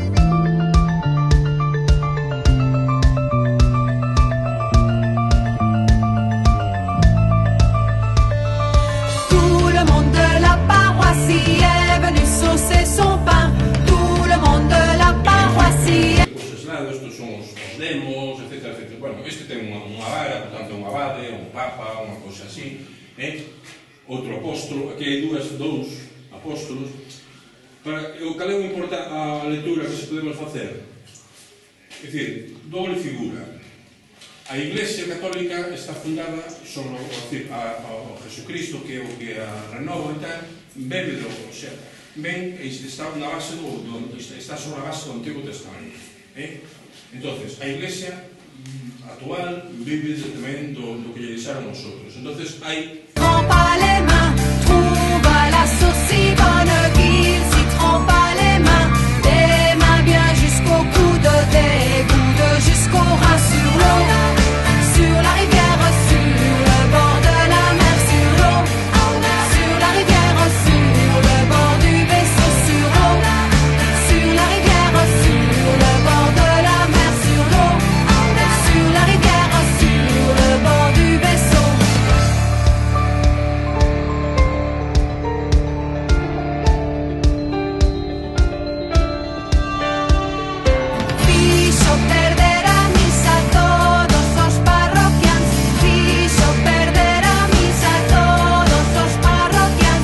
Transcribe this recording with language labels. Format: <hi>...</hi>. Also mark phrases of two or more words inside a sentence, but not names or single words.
<fr>Tout le monde de la paroissie est venu saucer son pain. Tout le monde de la paroissie.</fr> <gl>Os eslados, estos son os demos, etc, etc. Bueno, este ten unha vara, portanto, un abade, un papa, unha cosa así, outro apóstolo, aquí hai dous apóstolos. O cal é a lectura que se podemos facer? É dicir, doble figura. A Iglesia Católica está fundada sobre o Jesucristo, que é o que a renova e tal, bebe</gl> <es>o sea,</es> <gl>ven e está na base está sobre a base do Antigo Testamento. Entonces, a Iglesia actual vive tamén do que lle deixaron os outros. Entonces, hai...</gl> <fr>Trompa les mains, trouve la sauce si bonne qu'il s'y trompa les mains bien jusqu'au coude, des gouttes jusqu'au rein sur l'eau, sur la rivière, sur le bord de la mer, sur l'eau, sur la rivière, sur le bord du vaisseau, sur l'eau, sur la rivière, sur le bord de la mer, sur l'eau, sur la rivière, sur le bord du vaisseau.</fr> <gl>Fixo perder a misa todos os parroquians. Fixo perder a misa todos os parroquians.</gl>